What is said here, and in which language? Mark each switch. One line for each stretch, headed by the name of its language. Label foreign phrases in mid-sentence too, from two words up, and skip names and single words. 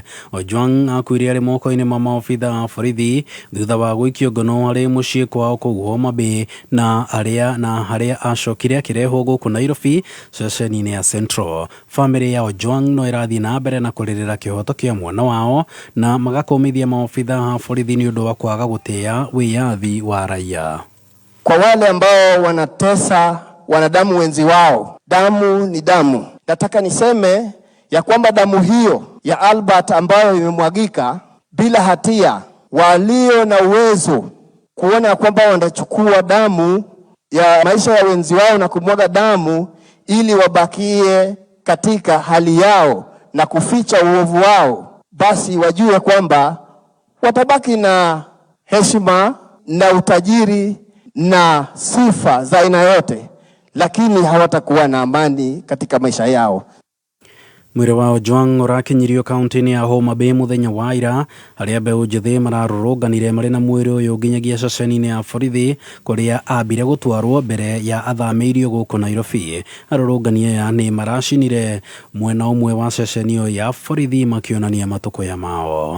Kikuyu: Ojwang akuire ari moko-ini ma maobitha a borithi thutha wa gũikio ngono ari muciĩ kwao kũu Homa Bay na haria acokire akirehwo gũkũ Nairobi ceceni-ini ya Central. Family ya Ojwang no irathii na mbere na kũrĩrĩra kĩhoto kĩa mwana wao na magakomithia maobitha a borithi ni ũndũ wa kwaga gũtĩa wĩyathi wa raia.
Swahili: Kwa wale ambao wanatesa wanadamu wenzi wao, damu ni damu. Nataka niseme ya kwamba damu hiyo ya Albert ambayo imemwagika bila hatia, walio na uwezo kuona kwamba wanachukua damu ya maisha ya wenzi wao na kumwaga damu ili wabakie katika hali yao na kuficha uovu wao, basi wajue kwamba watabaki na heshima na utajiri na sifa za aina yote, lakini hawatakuwa na amani katika maisha yao.
Kikuyu: Mwĩrĩ wa Ojwang ũrakinyirio kaunti-inĩ ya Homa Bay muthenya wa ira harĩa mbeũ njĩthĩ mararũrũnganire marĩ na mwĩrĩ ũyũ nginyagia ceceni-inĩ ya borithi kũrĩa ambire gũtwarwo mbere ya athamĩirio gũkũ Nairobi. Arũrũngani aya nĩ maracinire mwena ũmwe wa ceceni ĩyo ya borithi makĩonania matũkũya mao.